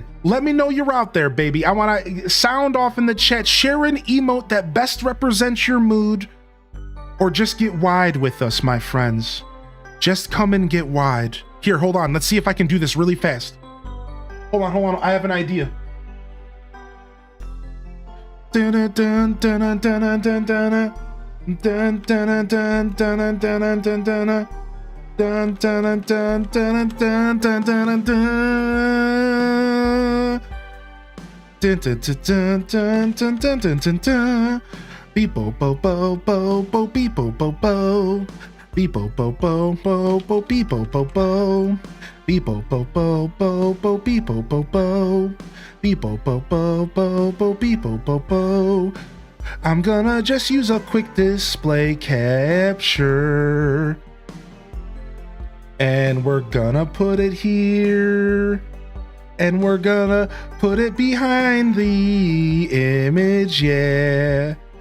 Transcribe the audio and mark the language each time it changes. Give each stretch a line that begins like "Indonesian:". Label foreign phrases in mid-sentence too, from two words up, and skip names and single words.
English: Let me know you're out there, baby. I want to sound off in the chat. Share an emote that best represents your mood, or just get wide with us, my friends. Just come and get wide. Here, hold on. Let's see if I can do this really fast. Hold on. I have an idea. Dun dun dun dun dun dun dun dun dun dun dun dun dun dun dun dun. Dun dun dun dun dun dun dun dun. Dun dun dun dun dun dun dun dun dun. Beep bo bo bo bo bo beep bo bo bo. Beep bo bo bo bo bo beep bo bo bo. Beep bo bo bo bo bo beep bo bo bo. Beep bo bo bo bo bo beep bo bo bo. I'm gonna just use a quick display capture. And we're gonna put it here. And we're gonna put it behind the image, yeah.